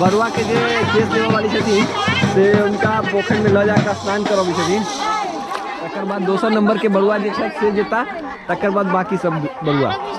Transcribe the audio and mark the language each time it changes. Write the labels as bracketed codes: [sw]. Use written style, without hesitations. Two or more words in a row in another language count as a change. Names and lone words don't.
[mai] बरुआ के जे केस देवे वाली छथिन से उनका पोखर में ल जाकर स्नान करबी छथिन। तकर बाद दोसर नंबर के बरुआ जे छै से जेता, तकर बाद बाकी सब बरुआ।